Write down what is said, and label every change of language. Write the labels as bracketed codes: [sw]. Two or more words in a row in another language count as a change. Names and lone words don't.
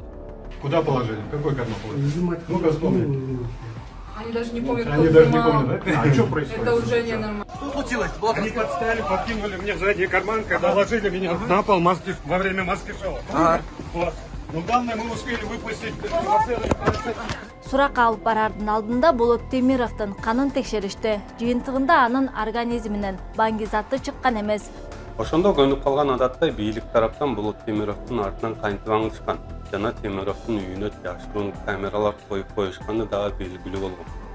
[ru] Куда положили? В какой карман положили? Ну-ка вспомни. Они даже не помнят, Они кто даже не снимал. помнят, да? А что происходит? Это уже ненормально. Они подстали, подкинули мне в задний карман, когда положили меня на пол маски, во время маски-шоу. Вот. Но главное, мы успели выпустить [ky] Сурак алып барардын алдында Болот Темировдун канын текшеришти. Жыйынтыгында анын организминен баңги-заты чыккан эмес. Ошондо көнүп калган адаттай бийлик тараптан Болот Темировдун артынан кантип аңдышкан жана Темировдун үйүнө жашыруун камералар коюп коюшканы дагы белгилүү болгон.